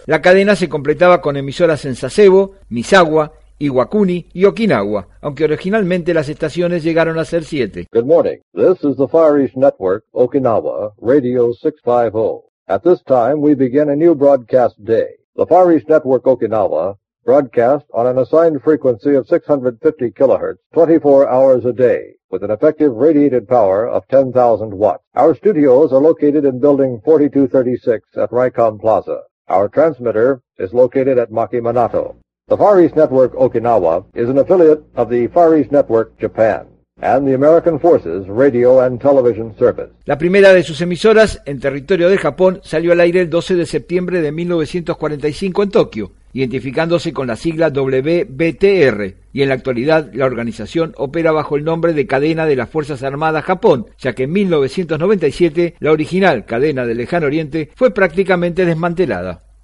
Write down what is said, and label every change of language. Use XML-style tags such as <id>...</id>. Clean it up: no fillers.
<es>La cadena se completaba con emisoras en Sasebo, Misawa, Iwakuni y Okinawa, aunque originalmente las estaciones llegaron a ser 7.</es> <en>Good morning. This is the Far East Network, Okinawa, Radio 650. At this time, we begin a new broadcast day. The Far East Network, Okinawa, broadcast on an assigned frequency of 650 kilohertz, 24 hours a day, with an effective radiated power of 10,000 watts. Our studios are located in building 4236 at Raikon Plaza. Our transmitter is located at Maki Minato. The Far East Network Okinawa is an affiliate of the Far East Network Japan. and the American Forces Radio and Television Service.</en> <es>La primera de sus emisoras en territorio de Japón salió al aire el 12 de septiembre de 1945 en Tokio, identificándose con la sigla WBTR, y en la actualidad la organización opera bajo el nombre de Cadena de las Fuerzas Armadas Japón, ya que en 1997 la original Cadena del Lejano Oriente fue prácticamente desmantelada.</es>